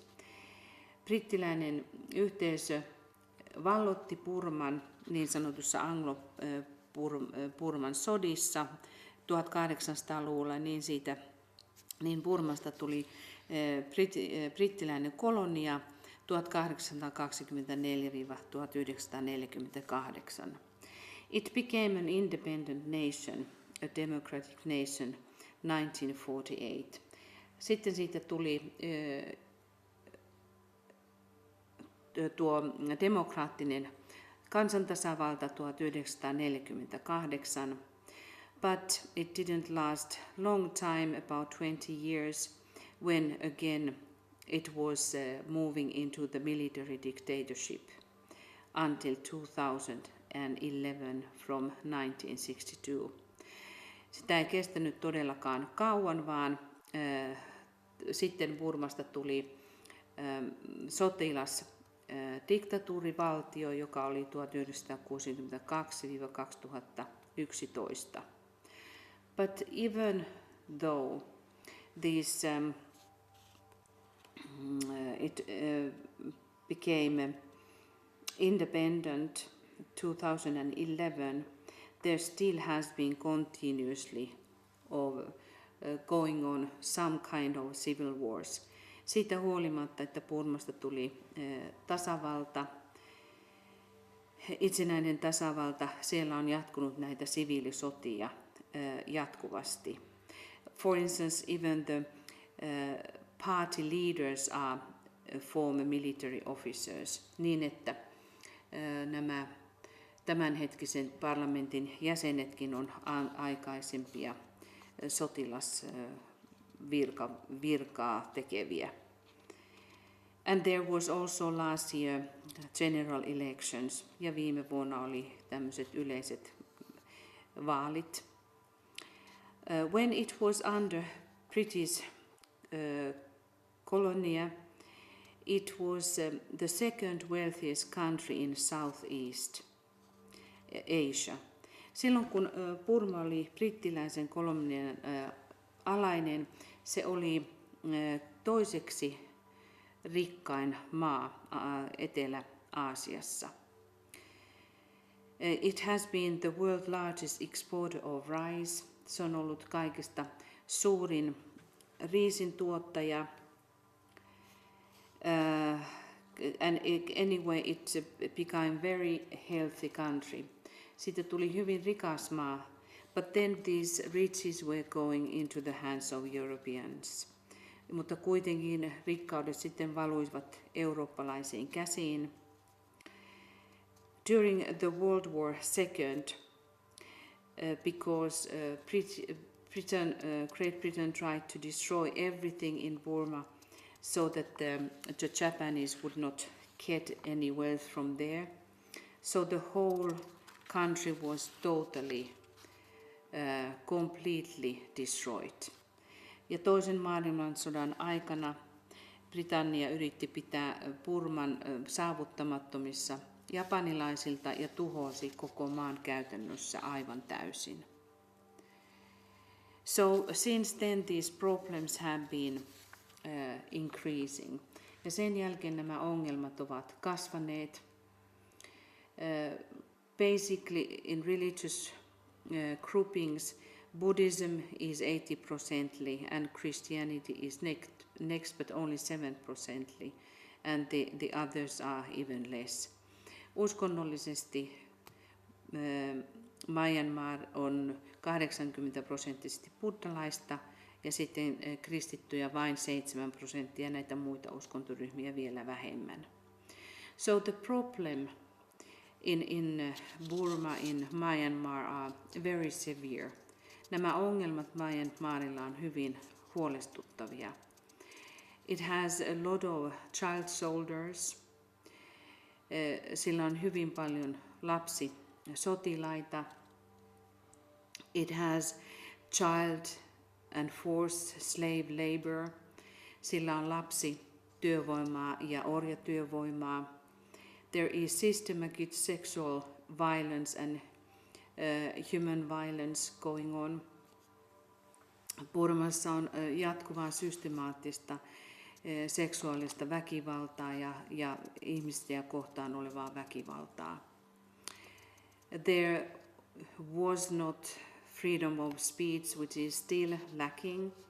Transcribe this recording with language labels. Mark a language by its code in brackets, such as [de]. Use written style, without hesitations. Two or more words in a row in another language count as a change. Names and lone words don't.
[fi] Brittiläinen yhteisö vallotti Burman niin sanotussa Anglo-Burman sodissa 1800-luvulla, niin Burmasta tuli brittiläinen kolonia 1824-1948. [en] It became an independent nation, a democratic nation, 1948. [fi] Sitten siitä tuli tuo demokraattinen kansantasavalta 1948, [en] but it didn't last long time, about 20 years, when again it was moving into the military dictatorship until 2011 from 1962. [fi] Sitä ei kestänyt todellakaan kauan, vaan sitten Burmasta tuli sotilasdiktatuurivaltio, joka oli 1962-2011. [en] But even though this it became independent 2011, there still has been continuously going on some kind of civil wars. [fi] Siitä huolimatta, että Burmasta tuli tasavalta, itsenäinen tasavalta, siellä on jatkunut näitä siviilisotia jatkuvasti. [en] For instance, even the party leaders are former military officers, [fi] niin että nämä tämänhetkisen parlamentin jäsenetkin on aikaisempia sotilasvirkaa tekeviä. [en] And there was also last year general elections, [fi] ja viime vuonna oli tämmöiset yleiset vaalit. [en] When it was under British colonia, it was the second wealthiest country in Southeast Asia. [fi] Silloin kun Burma oli brittiläisen kolonian alainen, se oli toiseksi rikkain maa Etelä-Aasiassa. [en] It has been the world's largest exporter of rice. [fi] Se on ollut kaikista suurin riisin tuottaja. [en] And anyway, it became very healthy country. [fi] Siitä tuli hyvin rikas maa. [en] But then these riches were going into the hands of Europeans. [fi] Mutta kuitenkin rikkaudet sitten valuivat eurooppalaisiin käsiin. [en] During the World War II, because Great Britain tried to destroy everything in Burma so that the Japanese would not get any wealth from there. So the whole country was totally, completely destroyed. [fi] Ja toisen maailmansodan aikana Britannia yritti pitää Burman saavuttamattomissa japanilaisilta ja tuhosi koko maan käytännössä aivan täysin. [en] So since then these problems have been increasing. [fi] Ja sen jälkeen nämä ongelmat ovat kasvaneet. [en] Basically in religious groupings, Buddhism is 80% and Christianity is next but only 7%, and the others are even less. [fi] Uskonnollisesti Myanmar on 80% buddhalaista ja sitten kristittyjä vain 7% ja näitä muita uskontoryhmiä vielä vähemmän. [en] So the problem in Burma, in Myanmar are very severe. [fi] Nämä ongelmat Myanmarilla on hyvin huolestuttavia. [en] It has a lot of child soldiers. [fi] Sillä on hyvin paljon lapsisotilaita. [en] It has child and forced slave labor. [fi] Sillä on lapsityövoimaa ja orjatyövoimaa. [en] There is systematic sexual violence and human violence going on. [fi] Burmassa on jatkuvaa systemaattista seksuaalista väkivaltaa ja ihmisiä kohtaan olevaa väkivaltaa. [en] There was not freedom of speech, which is still lacking.